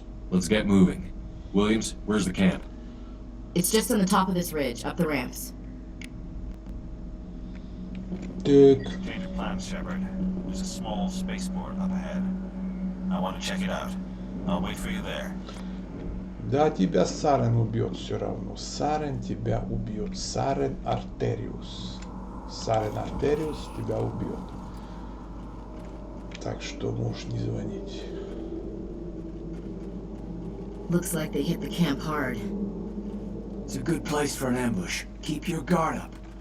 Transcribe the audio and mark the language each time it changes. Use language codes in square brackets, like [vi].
[en] Let's get moving. Williams, where's the camp? It's just on the top of this ridge, up the ramps. Change of plans, Shepard. There's a small spaceport up ahead. I want to check it out. I'll wait for you there. [ru] Да, тебя Сарен убьет все равно. Сарен тебя убьет. Сарен Артериус. Сарен Артериус тебя убьет. Так что можешь не звонить. [en] Looks like they hit the camp hard. It's a good place for an ambush. Keep your guard up.